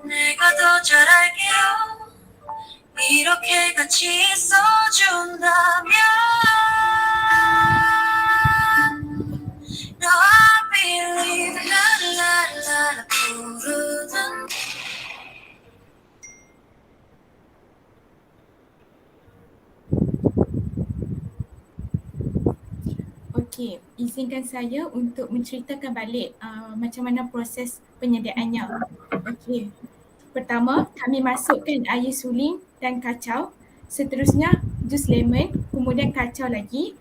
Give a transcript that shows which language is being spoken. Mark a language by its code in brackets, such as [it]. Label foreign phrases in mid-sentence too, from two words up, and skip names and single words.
[ko] 내가 더 잘할게요. 이렇게 같이 있어준다면 [en] No, I believe [ko] 라라라라 부르는 [ms] Okey, izinkan saya untuk menceritakan balik macam mana proses penyediaannya. Okey, pertama kami masukkan air suling dan kacau, seterusnya jus lemon, kemudian kacau lagi.